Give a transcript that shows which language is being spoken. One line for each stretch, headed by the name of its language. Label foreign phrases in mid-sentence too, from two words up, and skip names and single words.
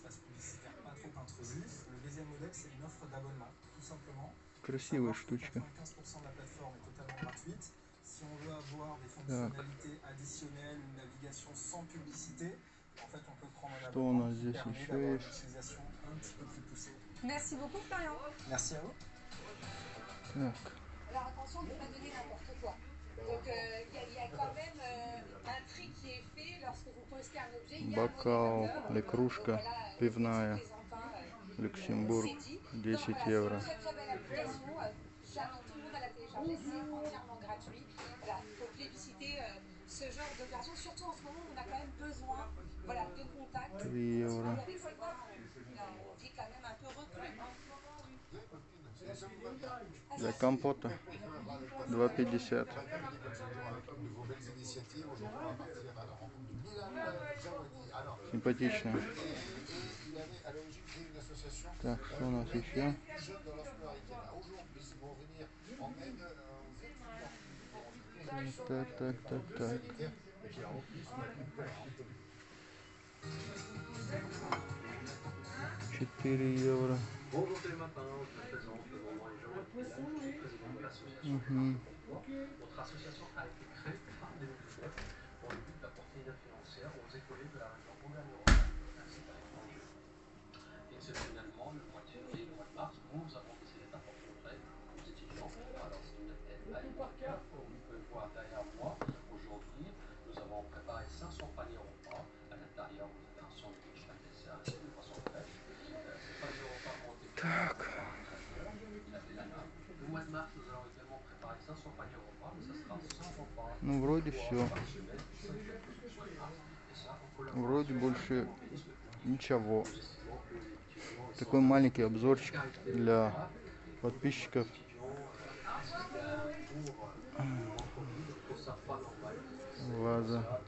Russian: Красивая штучка. Так. Что у нас здесь еще есть?
French: Merci beaucoup, Florian. Merci à vous.
Russian: Так.
French: Alors attention de ne pas donner n'importe quoi. Donc il y a quand même un tri qui est fait lorsque vous postez un objet.
Russian: Бокал или кружка пивная. Люксембург, 10 евро.
French: Très très belle application. J'invite tout le monde à la télécharger. C'est entièrement gratuit. Voilà, il faut plébisciter ce genre d'opération. Surtout en ce moment où on a quand même besoin, voilà, de contact.
Russian: 3 евро.
French: Avec ces vins, on vit quand même un peu reclus.
Russian: Для компота 2,50. Симпатично. Так, что у нас еще? Так. 4 евро. Угу.
French: Notre association a été créée par des mutuelles pour le but d'apporter une aide financière aux écoliers de la région Auvergne-Rhône-Alpes ainsi qu'à l'étranger. Exceptionnellement, le mois de février et le mois de mars, nous avons décidé d'apporter notre aide aux étudiants. Alors c'est une aide alimentaire, comme vous pouvez voir derrière moi. Aujourd'hui, nous avons préparé 500 paniers repas. À l'intérieur, vous avez un sandwich, un dessert et une boisson fraîche. Ces paniers repas ont été préparés par un traiteur. Il a fait la nappe. Le mois de mars, nous allons également préparer 500 paniers repas, mais ça sera 100 repas.
Russian: Ну, вроде все. Вроде больше ничего. Такой маленький обзорчик для подписчиков. Ваза.